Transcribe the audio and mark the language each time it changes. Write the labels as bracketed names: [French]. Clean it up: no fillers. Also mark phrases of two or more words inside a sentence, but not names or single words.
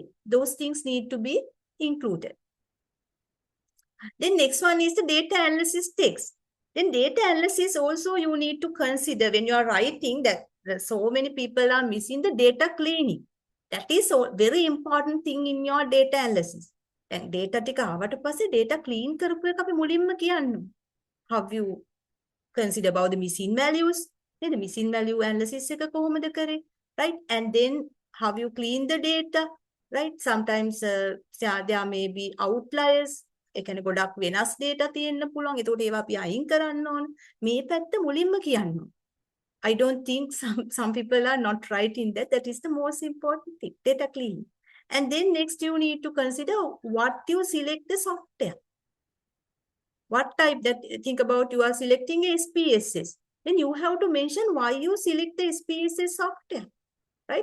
[English] Those things need to be included. Then next one is the data analysis text. Then data analysis also you need to consider when you are writing that so many people are missing the data cleaning. That is a very important thing in your data analysis. [Sinhala] And data tika ආවට පස්සේ [English] data clean [Sinhala] කරපු එක අපි මුලින්ම කියන්න. [English] Have you considered about the missing values? The missing value analysis [Sinhala] එක කොහොමද කරේ? [English] Right? And then have you cleaned the data? Right? Sometimes there may be outliers. [Sinhala] ඒ කියන්නේ ගොඩක් වෙනස් data තියෙන්න පුළුවන්. ඒකට ඒවා අපි අයින් කරන්න ඕන. මේ පැත්ත මුලින්ම කියන්න ඕන. [English] I don't think some people are not right in that. That is the most important thing, data cleaning. And then next you need to consider what you select the software. What type that, think about you are selecting a SPSS. Then you have to mention why you select the SPSS software, right?